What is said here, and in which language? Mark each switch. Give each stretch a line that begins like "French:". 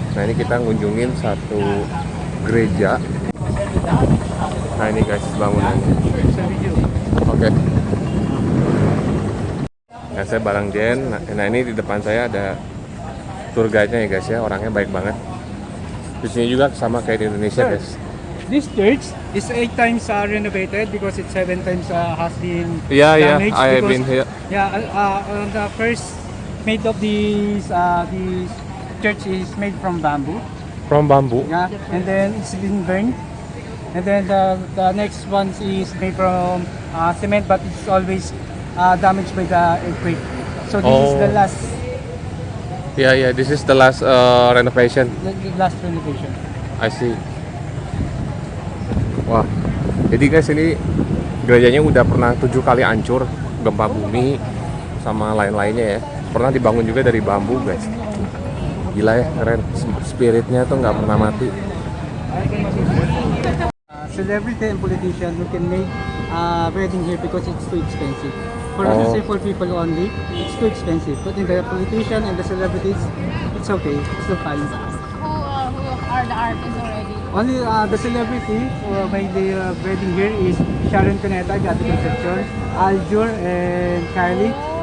Indonesian: Nah ini kita ngunjungin satu gereja. Nah ini guys bangunannya. Oke. Nah saya bareng Jen. Nah ini di depan saya ada tour guide-nya ya guys ya. Orangnya baik banget. Di sini juga sama kayak di Indonesia guys.
English: This church is 8 times renovated because it's 7 times has been Yeah, yeah, damaged. I have because- been here. Yeah, on the first made of this church is made from bamboo. From bamboo. Yeah, and then it's been burned. And then the next one is made from cement, but it's always damaged by the earthquake. So this is the Oh. last Yeah, this is the last renovation. the last renovation. I see.
Indonesian: Wah, jadi guys ini gerejanya udah pernah 7 kali hancur, gempa bumi sama lain-lainnya ya. Pernah dibangun juga dari bambu guys. Gila ya, keren. Spiritnya tuh nggak pernah mati.
English: Celebrity and politician who can make wedding here because it's too expensive. For Oh. for people only, it's too expensive. But in the politician and the celebrities, it's okay. It's still fine. who are the artists already? Only the celebrity who made the wedding here is Sharon Cuneta, Gatti Concepcion, Aljur, and Kylie.